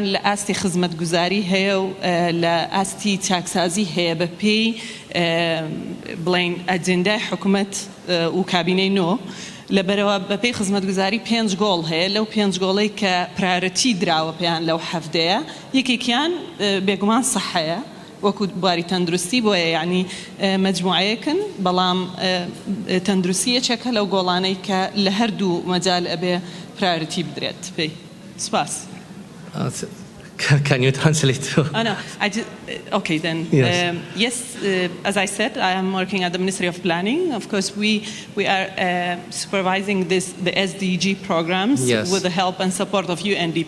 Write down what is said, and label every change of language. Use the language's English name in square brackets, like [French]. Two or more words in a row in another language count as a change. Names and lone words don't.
[Central Kurdish] لە ئاستی خزمەتگوزاری هەیە و لە ئاستی چاکسازی هەیە بە پێی بڵین ئەجێندای حکوومەت و کابینەی نۆ لەبەرەوە بەپێی خزمەتگوزاری 5 گۆڵ هەیە لەو 5 گۆڵەی کە پرایۆرەتی دراوە پێیان لەو هەفتەیە یەکێکیان بێگومان سەحەیە وەکو بواری تەندروستی بۆیە یعنی مەجموعەیەکن بەڵام تەندروستی یەکێکە لەو گۆڵانەی کە لە هەردوو مەجال ئەبێ پرایۆرەتی بدرێت پێی سپاس. [English] Can you translate? Oh, no. Okay, then. Yes, as I said, I am working at the Ministry of Planning. Of course, we are supervising the SDG programs with the help and support of UNDP.